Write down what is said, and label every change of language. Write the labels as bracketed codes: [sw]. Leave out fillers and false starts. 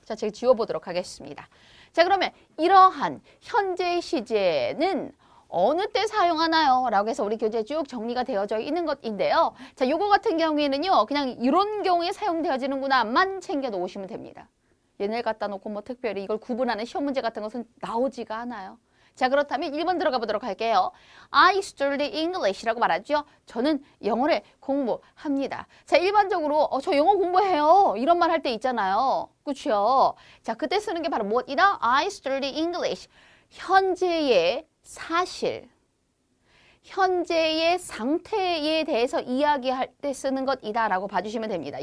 [ko] 자, 제가 지워보도록 하겠습니다. 자, 그러면 이러한 현재 시제는 어느 때 사용하나요? 라고 해서 우리 교재에 쭉 정리가 되어져 있는 것인데요. 자, 요거 같은 경우에는요. 그냥 이런 경우에 사용되어지는구나만 챙겨 놓으시면 됩니다. 얘네를 갖다 놓고 뭐 특별히 이걸 구분하는 시험 문제 같은 것은 나오지가 않아요. 자, 그렇다면 1번 들어가 보도록 할게요. [en] I study English [ko] 라고 말하죠. 저는 영어를 공부합니다. 자, 일반적으로 저 영어 공부해요. 이런 말 할 때 있잖아요. 그렇죠? 자, 그때 쓰는 게 바로 무엇이다? [en] I study English. [ko] 현재의 사실, 현재의 상태에 대해서 이야기할 때 쓰는 것이다 라고 봐주시면 됩니다.